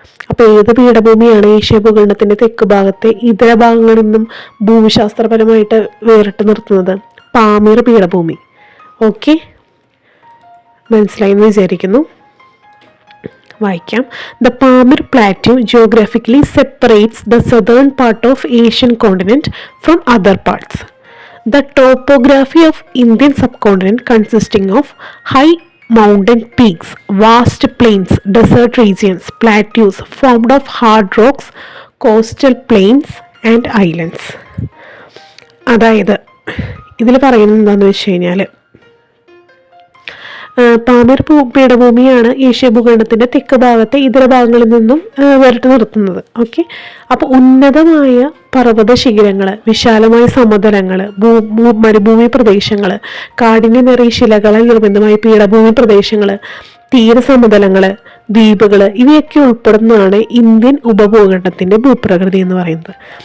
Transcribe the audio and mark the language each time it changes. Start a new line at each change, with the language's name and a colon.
Malayalam: അപ്പോൾ ഏത് പീഠഭൂമിയാണ് ഏഷ്യ ഭൂഖണ്ഡത്തിന്റെ തെക്ക് ഭാഗത്തെ ഇതര ഭാഗങ്ങളിൽ നിന്നും ഭൂമിശാസ്ത്രപരമായിട്ട് വേറിട്ട് നിർത്തുന്നത്? പാമീർ പീഠഭൂമി. ഓക്കെ, മനസ്സിലായി എന്ന് വിചാരിക്കുന്നു. വായിക്കാം.
English: The Pamir plateau geographically separates the southern part of Asian continent from other parts. The topography of Indian subcontinent consisting of high mountain peaks, vast plains, desert regions, plateaus formed of hard rocks, coastal plains and islands.
Malayalam: അതായത് ഇതിൽ പറയുന്നത് എന്താണെന്ന് വെച്ച് കഴിഞ്ഞാൽ, Pamir പീഠഭൂമിയാണ് Asia ഭൂഖണ്ഡത്തിന്റെ തെക്ക് ഭാഗത്തെ ഇതര ഭാഗങ്ങളിൽ നിന്നും വേറിട്ട് നിർത്തുന്നത്. ഓക്കെ, അപ്പോൾ ഉന്നതമായ പർവ്വത ശിഖരങ്ങൾ, വിശാലമായ സമതലങ്ങൾ, മരുഭൂമി പ്രദേശങ്ങൾ, കാഠിന്യമേറിയ ശിലകളാൽ നിർമ്മിതമായ പീഠഭൂമി പ്രദേശങ്ങൾ, തീരസമതലങ്ങൾ, ദ്വീപുകൾ, ഇവയൊക്കെ ഉൾപ്പെടുന്നതാണ് ഇന്ത്യൻ ഉപഭൂഖണ്ഡത്തിന്റെ ഭൂപ്രകൃതി എന്ന് പറയുന്നത്.